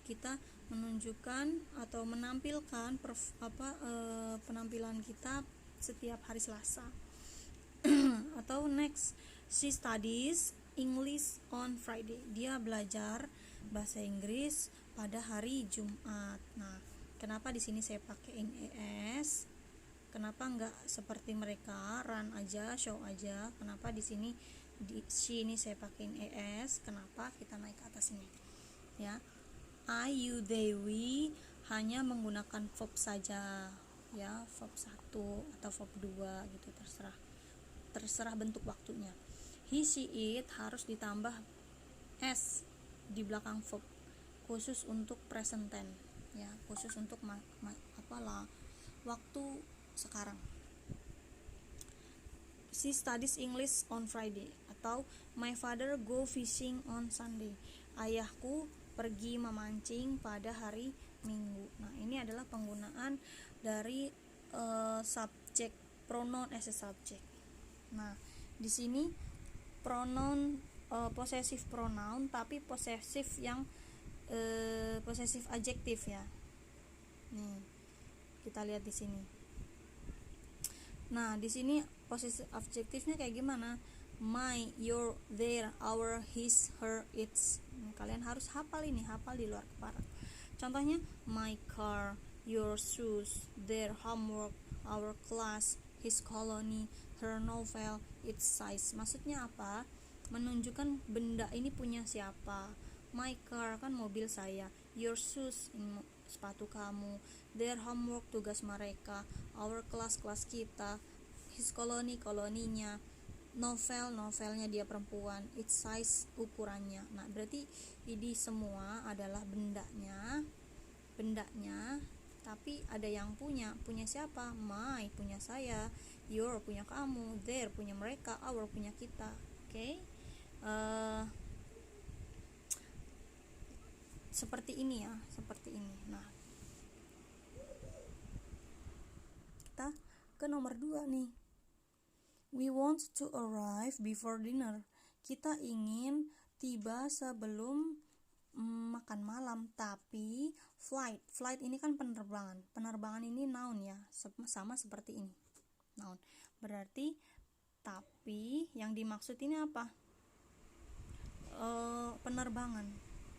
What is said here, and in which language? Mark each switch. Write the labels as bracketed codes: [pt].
[id] Kita menunjukkan atau menampilkan penampilan kita setiap hari Selasa. Atau [en] next, she studies English on Friday. [id] Dia belajar bahasa Inggris pada hari Jumat. Nah, kenapa di sini saya pakaiin es? Kenapa enggak seperti mereka run aja, show aja? Kenapa di sini she ini saya pakaiin es? Kenapa? Kita naik ke atas ini. Ya. I, you, they, we hanya menggunakan verb saja. Ya, verb 1 atau verb 2 gitu, terserah bentuk waktunya. He, she, it harus ditambah s di belakang verb khusus untuk present tense, ya, khusus untuk waktu sekarang. [en] She studies English on Friday. [id] Atau [en] my father go fishing on Sunday. [id] Ayahku pergi memancing pada hari Minggu. Nah, ini adalah penggunaan dari subject, pronoun as a subject. Nah, di sini pronoun possessive pronoun, tapi possessive yang possessive adjektif ya. Nih, kita lihat di sini. Nah, di sini possessive adjektifnya kayak gimana? [en] My, your, their, our, his, her, its. [id] Kalian harus hafal ini, hafal di luar kepala. Contohnya, [en] my car, your shoes, their homework, our class, his colony, her novel, its size. [id] Maksudnya apa? Menunjukkan benda ini punya siapa. [en] My car [id] kan mobil saya, your shoes ini sepatu kamu, their homework tugas mereka, our class kelas kita, his colony koloninya, novel novelnya dia perempuan, its size ukurannya. Nah, berarti ini semua adalah bendanya, tapi ada yang punya siapa? [en] My [id] punya saya, your punya kamu, their punya mereka, our punya kita. Oke. Seperti ini ya, seperti ini. Nah, kita ke nomor 2 nih. [en] We want to arrive before dinner. [id] Kita ingin tiba sebelum makan malam. Tapi flight ini kan penerbangan ini noun ya, sama seperti ini, noun. Berarti tapi yang dimaksud ini apa? Penerbangan.